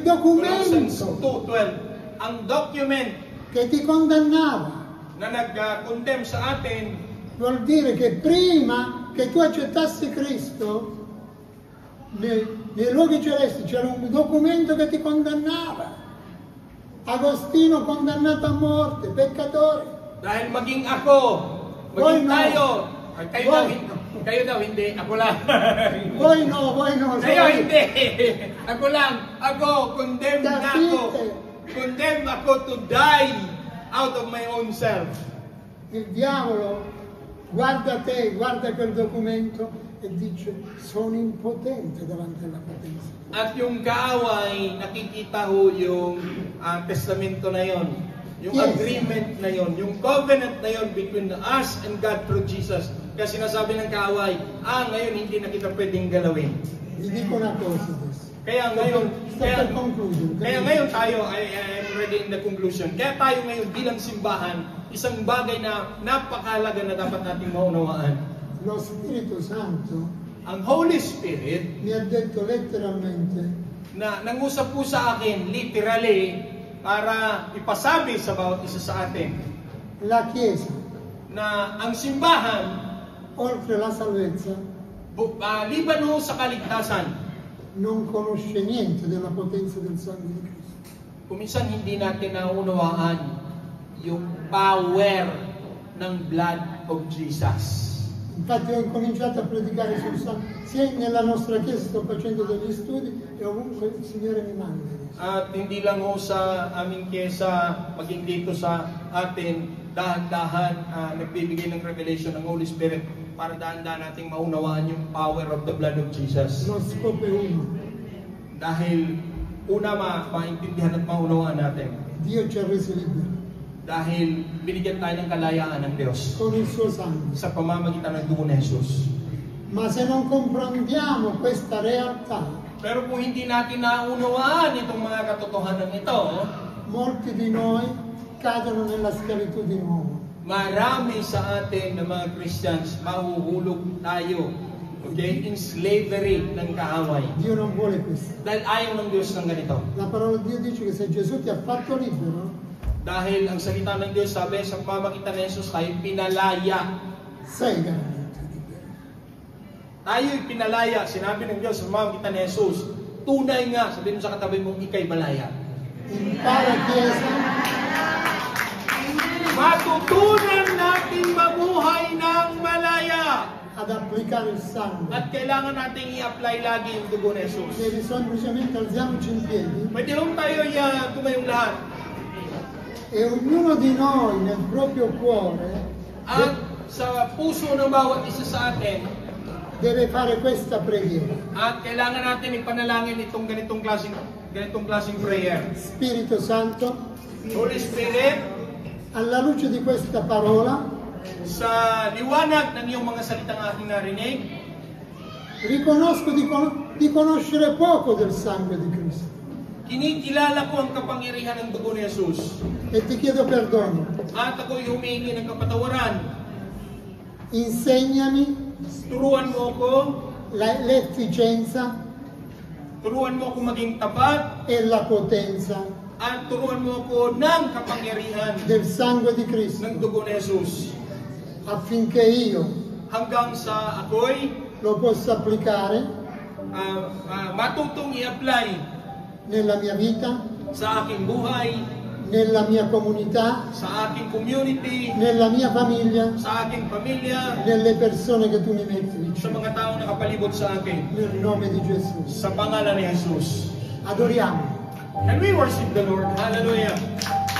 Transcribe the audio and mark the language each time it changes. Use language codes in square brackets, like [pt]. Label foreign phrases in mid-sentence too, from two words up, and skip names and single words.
[it] Colossians documento 2:12. [tl] Ang document [it] che ti condannava [tl] na nag-condemn sa atin, [it] vuol dire che prima che tu accettassi Cristo nei luoghi celesti c'era un documento che ti condannava. Agostino condannato a morte, peccatore. [tl] dahil maging ako, Boy, maging no. tayo, ay, kayo daw hindi, ako lang. [it] Voi no, [tl] Kayo hindi, ako lang, ako, condemned na ako. [it] Capite? [en] Condemned ako to die out of my own self. [it] Il diavolo guarda te, guarda quel documento e dice sono impotente davanti alla potenza. [tl] At yung kaaway, nakikita ho yung testamento na yon, yung [en] Yes. agreement [tl] na yon, yung [en] covenant [tl] na yon [en] between us and God through Jesus. [tl] Kasi sinasabi ng kaaway, ngayon hindi na kita pwedeng galawin. [it] Vi dico una cosa adesso. [tl] Kaya ngayon, [it] Sto per concludere. [tl] kaya ngayon tayo, [en] I am already in the conclusion. [tl] Kaya tayo ngayon bilang simbahan, isang bagay na napakahalaga na dapat nating maunawaan. [it] Lo Spirito Santo [tl] Ang [en] Holy Spirit [it] mi ha detto letteralmente [tl] na nangusap po sa akin, literally, para ipasabi sa bawat isa sa atin, [it] la Chiesa, [tl] na ang simbahan, [it] oltre la salvezza, [tl] liban ho sa kaligtasan, [it] non conosce niente della potenza del sangue di Cristo. [tl] kuminsan hindi natin naunawaan yung power ng [en] blood of Jesus. [it] Infatti ho incominciato a predicare sul sangue, sia nella nostra Chiesa sto facendo degli studi e ovunque il Signore mi manda. [tl] At hindi lang ho sa aming Kyesa, maging dito sa atin, dahan-dahan nagbibigay ng revelation ng [en] Holy Spirit [tl] para dahan-dahan nating maunawaan yung [en] power of the blood of Jesus. [it] Lo scopo è uno, [tl] Dahil una maintindihan at maunawaan natin. [it] Dio ci ha resi liberi [tl] Dahil binigyan tayo ng kalayaan ng Diyos [it] con il suo sangue. [tl] sa pamamagitan ng dugo ni Jesus. [it] Ma se non comprendiamo questa realtà, [tl] Pero kung hindi natin naunawaan itong mga katotohanan ito, [it] molti di noi cadono nella schiavitù di nuovo. [tl] marami sa atin na mga Christians mahuhulog tayo, okay, [en] in slavery [tl] ng kaaway. [it] Dio non vuole questo. [tl] Dahil ayaw ng Diyos ng ganito. [it] La parola di Dio dice che se Gesù ti ha fatto libero, [tl] Dahil ang salita ng Diyos sabi sa pamamagitan ng Jesus tayo pinalaya. [it] sei veramente libero. [tl] Tayo'y pinalaya, sinabi ng Diyos sa pamamagitan ng Jesus. Tunay nga, sabihin mo sa katabi mong ikay malaya. [it] Impara Chiesa, [tl] Matutunan natin mabuhay ng malaya. [it] ad applicare il sangue. [tl] At kailangan natin i-apply lagi yung dugo ni Jesus. [it] Devi semplicemente alziamoci in piedi [tl] Pwede lang tayo tumayong lahat. [it] e ognuno di noi nel proprio cuore [tl] At sa puso ng bawat isa sa atin, [it] deve fare questa preghiera. [tl] at kailangan natin ipanalangin itong ganitong klaseng prayer. [it] Spirito Santo, [en] Holy Spirit, [it] alla luce di questa parola, [tl] sa liwanag ng iyong mga salitang aking narinig, [it] riconosco di conoscere poco del sangue di Cristo [tl] kinikilala ko ang kapangyarihan ng dugo ni Jesus. [it] e ti chiedo perdono. [tl] At ako'y humingi ng kapatawaran. [it] Insegnami [tl] Turuan mo ako, [it] l'efficienza [tl] turuan mo ako maging tapat, [it] e la potenza [tl] at turuan mo ako ng kapangyarihan [it] del sangue di Cristo [tl] ng dugo ni Jesus. [it] affinché io [tl] Hanggang sa ako'y [it] lo possa applicare [tl] matutong i-apply [it] nella mia vita, [tl] sa aking buhay, [it] nella mia comunità, [tl] sa aking community, [it] nella mia famiglia, [tl] sa aking pamilya, [it] nelle persone che tu mi metti [tl] sa [it] vicino. [tl] mga taong nakapalibot sa akin. [it] Nel nome di Gesù. [tl] Sa pangalan ni Jesus. [it] Adoriamo. [en] Can we worship the Lord? Hallelujah.